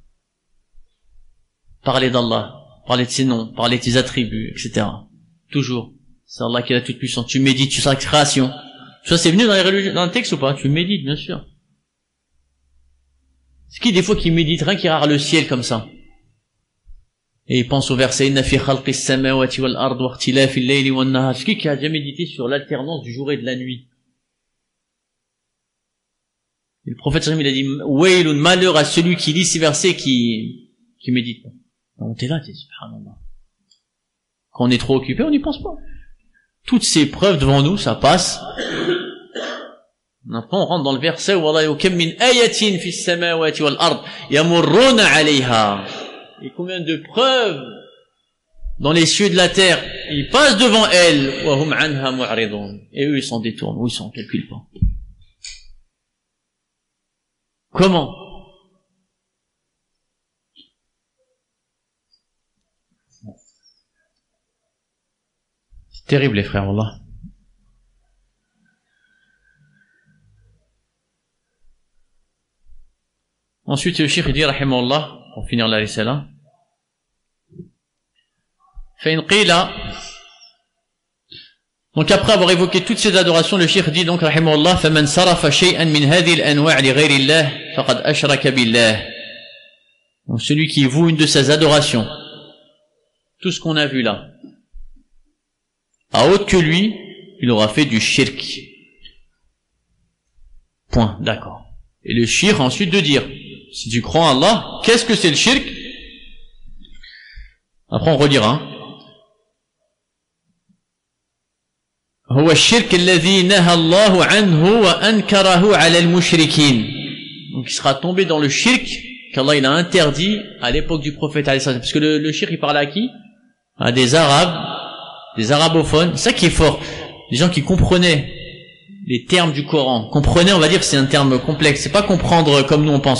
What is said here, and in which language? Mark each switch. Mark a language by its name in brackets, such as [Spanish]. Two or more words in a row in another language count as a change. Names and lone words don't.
[French] Parler d'Allah, parler de ses noms, parler de ses attributs, etc. Toujours. C'est Allah qui est la toute puissante. Tu médites sur sa création. Ça, c'est venu dans les religions, dans le texte ou pas? Tu médites, bien sûr. C'est qui, des fois, qui médite rien, qui regarde le ciel comme ça? Et il pense au verset, [Arabic] إن في خلق السماوات والأرض واختلاف الليل والنهار. [French] C'est qui a déjà médité sur l'alternance du jour et de la nuit? Et le prophète [Arabic] صلى الله عليه وسلم, [French] il a dit, Waylun, malheur à celui qui lit ces versets qui médite pas. Donc t'es là, t'es subhanallah. Quand on est trop occupé, on n'y pense pas. Toutes ces preuves devant nous, ça passe. Après, on rentre dans le verset, [Arabic] والله كم من آية في السماوات والأرض يمرون عليها. [French] Et combien de preuves dans les cieux de la terre, ils passent devant elles, [Arabic] وهم عنها معرضون. [French] Et eux, ils s'en détournent, ou ils s'en calculent pas. Comment? C'est terrible les frères, Allah. Ensuite, le cheikh dit, rahimahullah, pour finir la risala, [Arabic] فإن قيل. [French] Donc après avoir évoqué toutes ces adorations, le cheikh dit donc, [Arabic] rahimahullah, فمن صرف شيئا من هذه الأنواع لغير الله فقد أشرك بالله. [French] Donc celui qui voue une de ces adorations, tout ce qu'on a vu là, à autre que lui, il aura fait du shirk. Point, d'accord. Et le shirk ensuite de dire, si tu crois en Allah, qu'est-ce que c'est le shirk? Après on relira. [Arabic] هو الشرك الذي نهى الله عنه وأنكره على المشركين. [French] Donc il sera tombé dans le shirk qu'Allah il a interdit à l'époque du prophète [Arabic] عليه السلام. [French] Parce que le shirk il parlait à qui? À des arabes, des arabophones. C'est ça qui est fort. Les gens qui comprenaient les termes du Coran. Comprenaient, on va dire que c'est un terme complexe. C'est pas comprendre comme nous on pense.